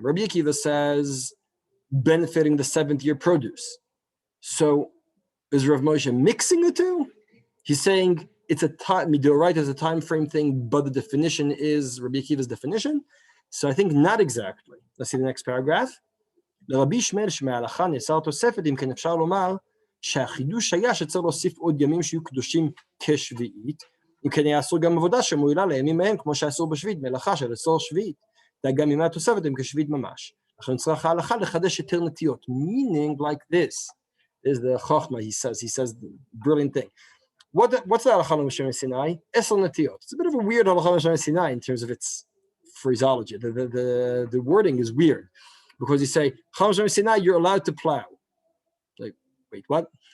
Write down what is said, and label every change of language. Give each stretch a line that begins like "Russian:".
English: Rabbi Akiva says benefiting the 7th year produce. So is Rav Moshe mixing the two? He's saying it's a time, Midoraita is a time frame thing, but the definition is Rabbi Akiva's definition. So I think not exactly. Let's see the next paragraph.
Hebrew: לרבי ישמעאל שמההלכה נאסר תוספת, אם כן אפשר לומר שהחידוש היה שצריך להוסיף עוד ימים שיהיו קדושים כשביעית, אם כן יעשו גם עבודה שמועילה לימים מהם, כמו שעשו בשביעית, מלאכה של עשור שביעית, וגם ימי התוספת הם כשביעית ממש. לכן צריך ההלכה לחדש יותר נטיות,
English: meaning like this. This is the chachma, he says the brilliant thing. What's the halakha l'Moshe Sinai? Esel netiyot. It's a bit of a weird halakha l'Moshe Sinai in terms of its phraseology. The wording is weird. Because you say, Chalav Sinai, you're allowed to plow. Like, wait, what?